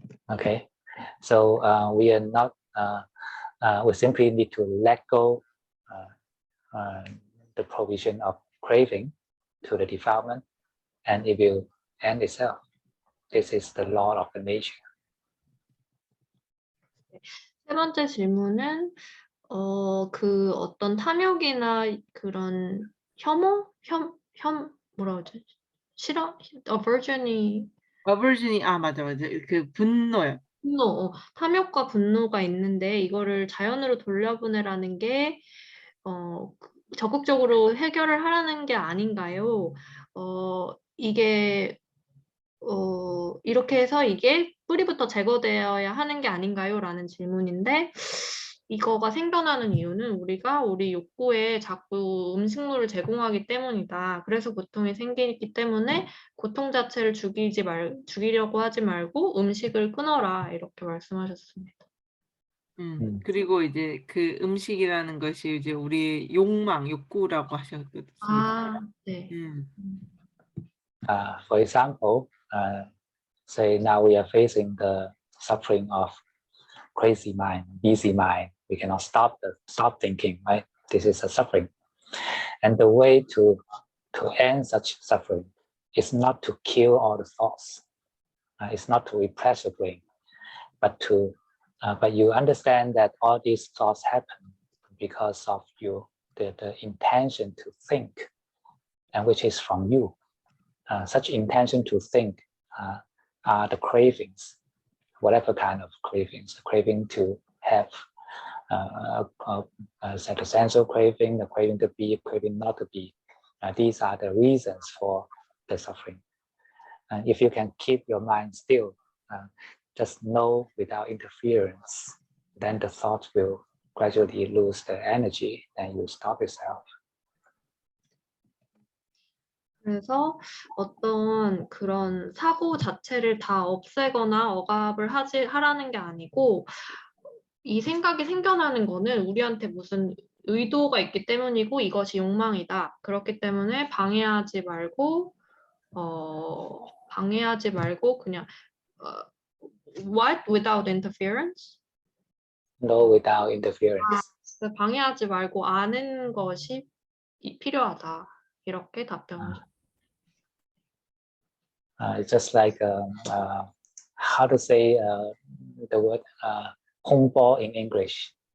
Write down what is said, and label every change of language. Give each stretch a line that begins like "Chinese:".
English: Okay, so we are not, we simply need to let go the provision of craving to the defilement, and it will end itself. This is the law of the nature.
Korean: 세 번째 질문은 그 어떤 탐욕이나 그런 혐오? 뭐라 그러지? 싫어? aversion이 aversion이 맞아. 그 분노요. 분노, 탐욕과 분노가 있는데 이거를 자연으로 돌려보내라는 게 적극적으로 해결을 하라는 게 아닌가요? 이게 이렇게 해서 이게 뿌리부터 제거되어야 하는 게 아닌가요? 라는 질문인데 이거가 생겨나는 이유는 우리가 우리 욕구에 자꾸 음식물을 제공하기 때문이다. 그래서 고통이 생기기 때문에 고통 자체를 죽이려고 하지 말고 음식을 끊어라. 이렇게 말씀하셨습니다. 그리고 이제 그 음식이라는 것이 이제 우리의 욕망, 욕구라고 하셨습니다. 네.
English: For example, say now we are facing the suffering of crazy mind, busy mind. We cannot stop thinking, right? This is a suffering. And the way to end such suffering is not to kill all the thoughts. It's not to repress your brain, but you understand that all these thoughts happen because of the intention to think, and which is from you. Such intention to think are the cravings, whatever kind of cravings, the craving to have a sensual craving, the craving to be, craving not to be. These are the reasons for the suffering. And if you can keep your mind still, just know without interference, then the thoughts will gradually lose their energy and you stop yourself.
Korean: 그래서 어떤 그런 사고 자체를 다 없애거나 억압을 하라는 게 아니고 이 생각이 생겨나는 거는 우리한테 무슨 의도가 있기 때문이고 이것이 욕망이다. 그렇기 때문에 방해하지 말고 방해하지 말고 그냥
English: what without interference? No without interference.
Korean: 방해하지 말고 아는 것이 필요하다. 이렇게 답변을.
English: It's just like how to say the word 홍보 in English.